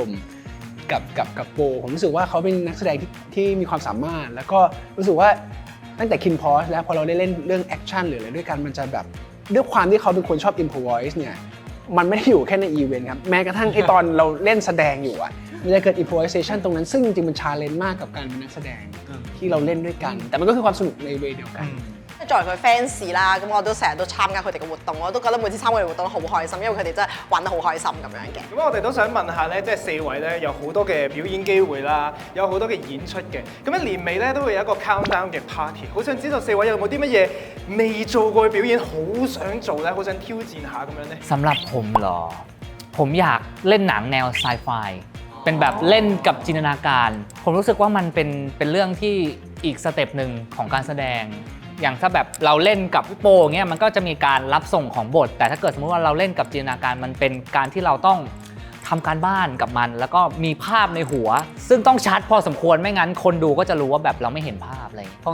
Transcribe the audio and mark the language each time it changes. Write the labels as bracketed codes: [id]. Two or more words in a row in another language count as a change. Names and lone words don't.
[th] มณ์กับโปผมรู้สึกว่าเขาเป็นนักแสดงที่มีความสามารถแล้วก็รู้สึกว่าตั้งแต่ Kin Porsche แล้วพอเราได้เล่นเรื่องแอคชั่นหรืออะไรด้วยกันมันจะแบบด้วยความที่เขาเป็นคนชอบ improvise เนี่ยมันไม่ได้อยู่แค่ในอีเวนต์ครับแม้กระทั่งไอตอนเราเล่นแสดงอยู่อ่ะมันจะเกิด improvisation ตรงนั้นซึ่งจริงๆมัน challenge มากกับการเป็นนักแสดงที่เราเล่นด้วยกันแต่มันก็คือความสนุกในเวย์เดียวกัน [yue] 作為佢 fans 啦，咁我都成日都參加佢哋嘅活動，我都覺得每次參加佢哋活動都好開心，因為佢哋真係玩得好開心咁樣嘅。咁我哋都想問下咧，即係四位咧有好多嘅表演機會啦，有好多嘅演出嘅。咁喺年尾咧都會有一個 countdown 嘅 party，好想知道四位有冇啲乜嘢未做過嘅表演，好想做咧，好想挑戰下咁樣咧？ [th] สำหรับผมเหรอ ผมอยากเล่นหนังแนวไซไฟเป็นแบบเล่นกับจินตนาการ ผมรู้สึกว่ามันเป็นเรื่องที่อีกสเต็ปหนึ่งของการแสดง อย่างถ้าแบบเราเล่นกับพี่โปเงี้ยมันก็จะมีการรับส่งของบท แต่ถ้าเกิดสมมติว่าเราเล่นกับจินตนาการมันเป็นการที่เราต้องทำการบ้านกับมัน แล้วก็มีภาพในหัว ซึ่งต้องชัดพอสมควรไม่งั้นคนดูก็จะรู้ว่าแบบเราไม่เห็นภาพอะไรอย่างเงี้ย